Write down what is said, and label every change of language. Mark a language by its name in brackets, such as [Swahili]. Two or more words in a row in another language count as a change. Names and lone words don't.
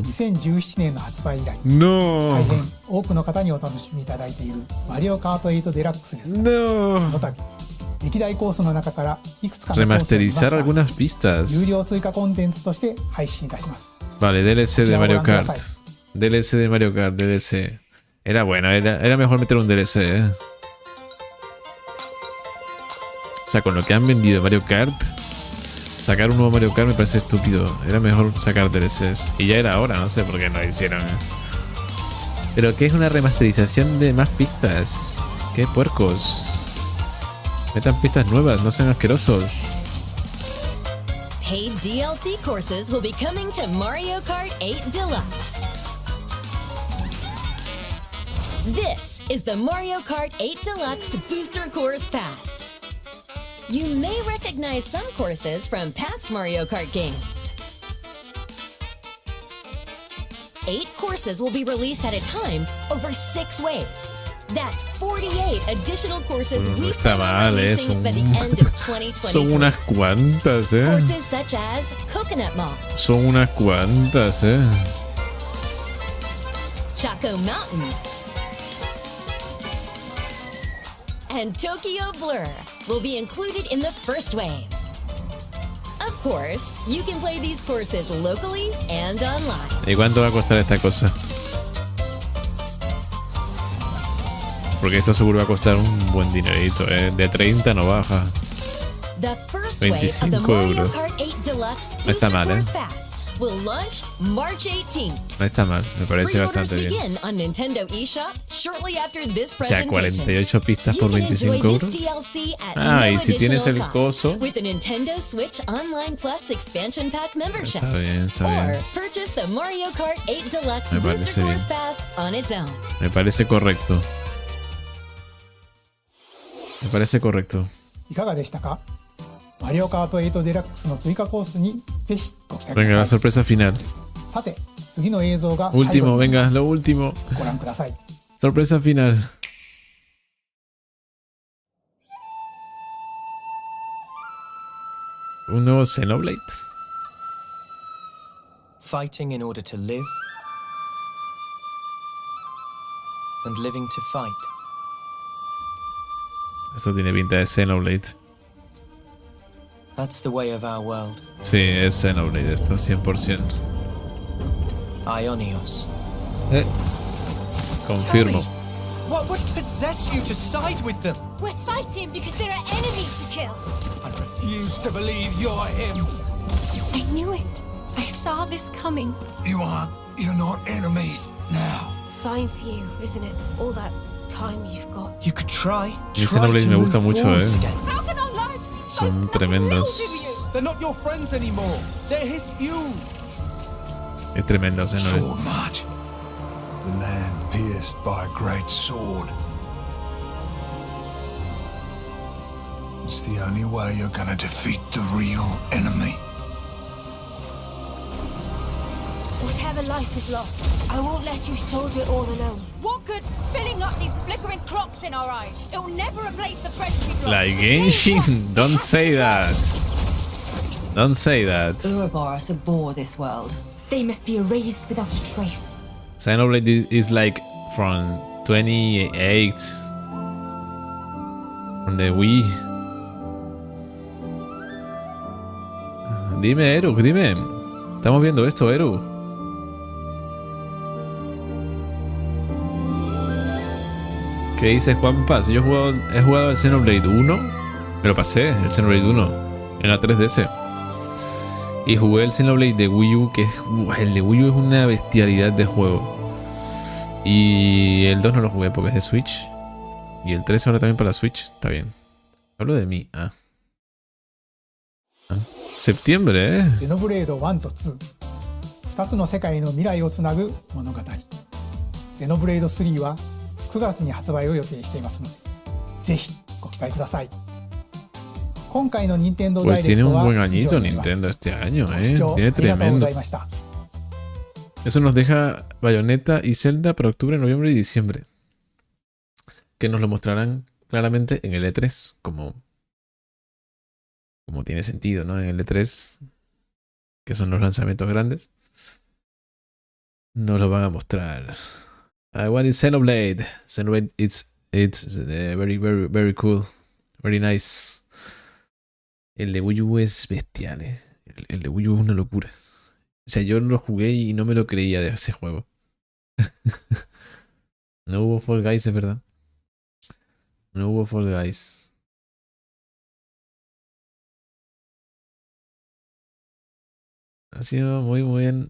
[Japanese] 2017 年の発売以来、 [Spanish] No. [Japanese] 大変多くの方にお楽しみいただいているマリオカート8デラックスですが、 [Spanish] No. [Japanese] この度歴代コースの中からいくつかのコースを [Spanish] Remasterizar algunas pistas. 有料追加コンテンツとして配信いたします。 Vale, DLC de Mario Kart. DLC de Mario Kart, DLC. Era bueno, era mejor meter un DLC, ¿eh? O sea, con lo que han vendido Mario Kart, sacar un nuevo Mario Kart me parece estúpido. Era mejor sacar DLCs. Y ya era hora, no sé por qué no lo hicieron. Pero ¿qué es una remasterización de más pistas? ¿Qué puercos? Metan pistas nuevas, no sean asquerosos. [English] Paid DLC courses will be coming to Mario Kart 8 Deluxe. This is the Mario Kart 8 Deluxe Booster Course Pass. You may recognize some courses from past Mario Kart games. 8 courses will be released at a time over 6 waves. That's 48 additional courses [Spanish] No está mal, [English] releasing by the end of 2023. [Spanish] Son unas cuantas, [English] Courses such as Coconut Mall, [Spanish] Son unas cuantas, [English] Chaco Mountain, and Tokyo Blur will be included in the first wave. Of course, you can play these courses locally and online. [Spanish] ¿Y cuánto va a costar esta cosa? Porque esto seguro va a costar un buen dinerito, De 30 no baja. [English] The first wave of the [Spanish] 25 [English] Mario [Spanish] euros. [English] Kart 8 Deluxe [Spanish] No está [English] Booster [Spanish] mal, [English] Course Pass will launch March 18th. [Spanish] No está mal, me parece [English] Pre-orders [Spanish] bastante bien. [English] begin on Nintendo eShop shortly after this [Spanish] O sea, [English] presentation. [Spanish] 48 pistas por 25 euros. [English] DLC at Ah, no [Spanish] y si tienes el [English] additional cost [Spanish] coso. [English] with the Nintendo Switch Online Plus expansion pack membership. [Spanish] Está bien, está [English] Or [Spanish] bien. [English] purchase the Mario Kart 8 Deluxe [Spanish] Me [English] Booster [Spanish] parece [English] Course [Spanish] bien. [English] Pass on its own. [Spanish] Me parece correcto. Me parece correcto. [Japanese] いかがでしたか？マリオカート8デラックスの追加コースにぜひご期待く [Spanish] Venga, [Japanese] だ [Spanish] la [Japanese] さい。 [Spanish] sorpresa final. [Japanese] さて、次の映像が最後 [Spanish] Último, [Japanese] に [Spanish] venga, lo último. [Japanese] ご覧ください。 [Spanish] Sorpresa final. ¿Un nuevo Xenoblade? [English] Fighting in order to live, and living to fight. [Spanish] Esto tiene pinta de Xenoblade. [English] That's the way of our world. [Spanish] Sí, es Xenoblade esto, 100%. [English] Ionios. [Spanish] Confirmo. [English] What would possess you to side with them? We're fighting because there are enemies to kill. I refuse to believe you're him. I knew it. I saw this coming. You're not enemies now. Fine for you, isn't it? All that time you've got. You could try. [Spanish] Mi Xenoblade me gusta mucho, [English] How can our lives [Spanish] Son tremendos. [English] They're not your friends anymore. They're his feud. [Spanish] Es tremendo Xenoblade. [English] Sword march. The land pierced by a great sword. It's the only way you're gonna defeat the real enemy. Whatever life is lost, I won't let you soldier it all alone. What good filling up these flickering clocks in our eyes? It'll never replace the friends we've lost. Like Genshin, don't say that. Don't say that. Ouroboros abhor this world. They must be erased without a trace. Xenoblade is like from 28 from the Wii. [Spanish] Dime, Eru, dime. Estamos viendo esto, Eru. ¿Qué dices, Juanpa? Si yo he jugado el Xenoblade 1, me lo pasé, el Xenoblade 1, en la 3DS. Y jugué el Xenoblade de Wii U, que es, el de Wii U es una bestialidad de juego. Y el 2 no lo jugué porque es de Switch. Y el 3 ahora también para la Switch, está bien. Hablo de mí, Septiembre, [Japanese] Xenoblade 1と2、2つの世界の未来をつなぐ物語。Xenoblade 3は9月に発売を予定していますので、ぜひご期待ください。今回の任天堂ダイ [Spanish] Pues [Japanese] レク [Spanish] tiene [Japanese] ト [Spanish] un [Japanese] は [Spanish] buen [Japanese] 以 [Spanish] añito [Japanese] 上になります。 [Spanish] Nintendo este año, [Japanese] ご視聴 [Spanish] Tiene [Japanese] ありがとうご [Spanish] tremendo. [Japanese] ざいました。 [Spanish] Eso nos deja Bayonetta y Zelda para octubre, noviembre y diciembre. Que nos lo mostrarán claramente en el E3, como tiene sentido, ¿no? En el E3, que son los lanzamientos grandes, nos lo van a mostrar. [English] What is Xenoblade? Xenoblade, it's very cool, very nice. [Spanish] El de Wii U es bestial, El de Wii U es una locura. O sea, yo lo jugué y no me lo creía de ese juego. No hubo Fall Guys, es verdad. No hubo Fall Guys. Ha sido muy bien.